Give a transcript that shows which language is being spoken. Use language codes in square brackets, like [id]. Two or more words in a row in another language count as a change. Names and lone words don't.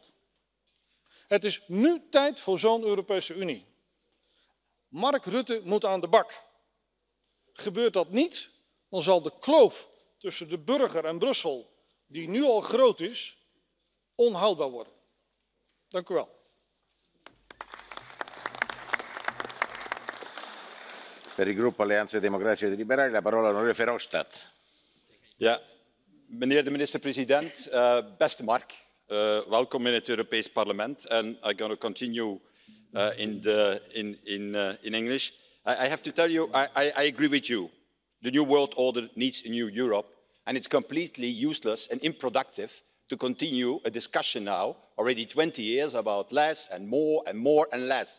[nl] Het is nu tijd voor zo'n Europese Unie. Mark Rutte moet aan de bak. Gebeurt dat niet, dan zal de kloof tussen de burger en Brussel, die nu al groot is, onhoudbaar worden. Dank u wel. [it] Per il gruppo Alleanza Democratica e Liberali la parola all'onorevole Verhofstadt. [nl] Ja, meneer de minister-president, beste Mark, welkom in het Europees Parlement. [en] And I'm going to continue in English. I have to tell you, I agree with you. The new world order needs a new Europe, and it's completely useless and unproductive to continue a discussion now, already 20 years, about less and more and more and less.